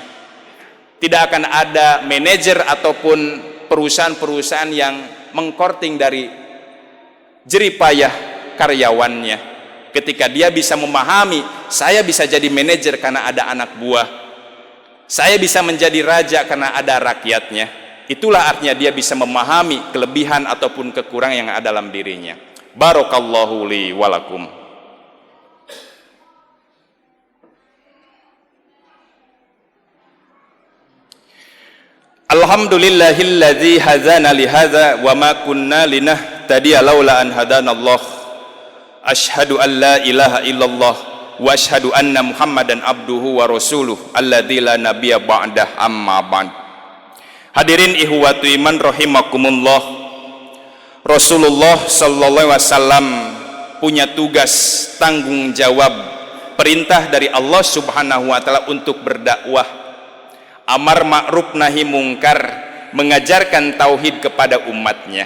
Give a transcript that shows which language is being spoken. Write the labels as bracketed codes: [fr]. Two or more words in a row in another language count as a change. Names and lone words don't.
[id] Tidak akan ada manajer ataupun perusahaan-perusahaan yang mengkorting dari jeripayah karyawannya. Ketika dia bisa memahami, saya bisa jadi manajer karena ada anak buah, saya bisa menjadi raja karena ada rakyatnya. Itulah artinya dia bisa memahami kelebihan ataupun kekurangan yang ada dalam dirinya. [ar] بارك الله لي ولكم. الحمد لله الذي هدانا لهذا وما كنا لنهتدي لولا أن هدانا الله. أشهد أن لا إله إلا الله وأشهد أن محمدا عبده ورسوله الذي لا نبي بعده، أما بعد. [id] Hadirin [ar] إخوة الإيمان رحمكم الله, [id] Rasulullah [ar] صلى الله عليه وسلم [id] punya tugas, tanggung jawab, perintah dari Allah [ar] سبحانه وتعالى [id] untuk berdakwah, amar ma'ruf nahi mungkar, mengajarkan tauhid kepada umatnya.